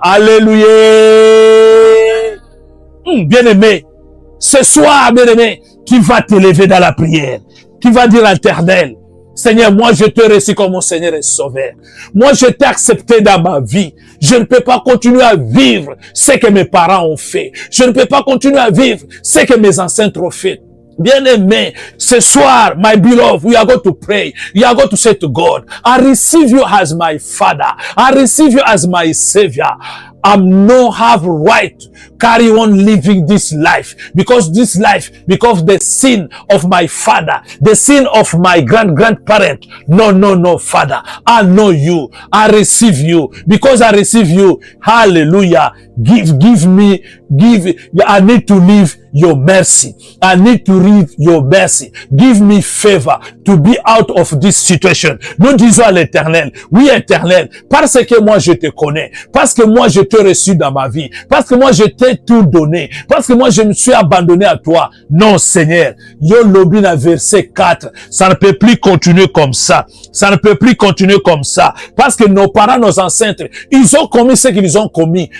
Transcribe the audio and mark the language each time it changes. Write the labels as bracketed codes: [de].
[fr] Alléluia. Bien-aimé, ce soir, bien-aimé, tu vas t'élever dans la prière. Tu vas dire à l'Éternel, Seigneur, moi je te reçois comme mon Seigneur et Sauveur. Moi je t'ai accepté dans ma vie. Je ne peux pas continuer à vivre ce que mes parents ont fait. Je ne peux pas continuer à vivre ce que mes ancêtres ont fait. Bien-aimé, ce soir, [en] my beloved, we are going to pray. We are going to say to God, I receive you as my Father. I receive you as my Savior. I no have right to carry on living this life because the sin of my father, the sin of my grandparent. No, Father. I know you. I receive you because I receive you. Hallelujah. I need to live your mercy. I need to read your mercy. Give me favor to be out of this situation. [fr] Nous disons à l'Éternel, oui Éternel, parce que moi je te connais, parce que moi je t'ai reçu dans ma vie, parce que moi je t'ai tout donné, parce que moi je me suis abandonné à toi. Non Seigneur, Yo Lobina verset 4, ça ne peut plus continuer comme ça. Ça ne peut plus continuer comme ça. Parce que nos parents, nos ancêtres, ils ont commis ce qu'ils ont commis.